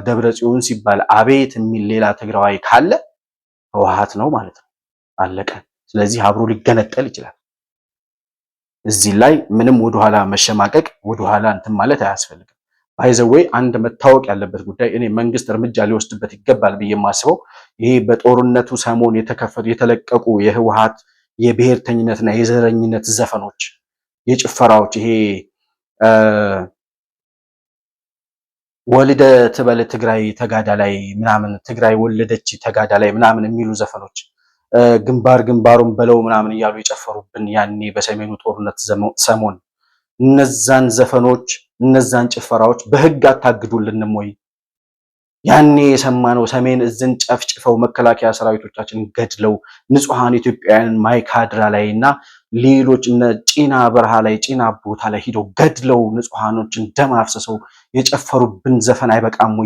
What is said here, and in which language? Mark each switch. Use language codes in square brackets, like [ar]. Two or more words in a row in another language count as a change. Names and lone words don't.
[am] ደብረ ጽዮን ሲባል አቤት የሚል ሌላ ትግራዋይ ካለ ህወሓት ነው ማለት ነው። አለቀ። ስለዚህ አብሮ ሊገነጠል ይችላል። እዚህ ላይ ምንም ወደኋላ መሸማቀቅ ወደኋላ እንትን ማለት አያስፈልግም። ባይዘዌይ አንድ መታወቅ ያለበት ጉዳይ እኔ መንግስት እርምጃ ሊወስድበት ይገባል ብዬ የማስበው ይሄ በጦርነቱ ሰሞን የተለቀቁ የህወሓት የብሔርተኝነትና የዘረኝነት ዘፈኖች፣ የጭፈራዎች ይሄ [ti] ወልደ ትበል ትግራይ ተጋዳላይ [am] ምናምን ትግራይ ወለደች ተጋዳላይ ምናምን የሚሉ ዘፈኖች ግንባር ግንባሩን በለው ምናምን እያሉ የጨፈሩብን ያኔ በሰሜኑ ጦርነት ሰሞን እነዛን ዘፈኖች እነዛን ጭፈራዎች በህግ አታግዱልንም ወይ? ያኔ የሰማነው ሰሜን እዝን ጨፍጭፈው መከላከያ ሰራዊቶቻችን ገድለው ንጹሃን ኢትዮጵያውያን ማይካድራ ላይና ሌሎች እነ ጪና በረሃ ላይ ጪና ቦታ ላይ ሄደው ገድለው ንጹሃኖችን ደም አፍስሰው የጨፈሩብን ዘፈን አይበቃም ወይ?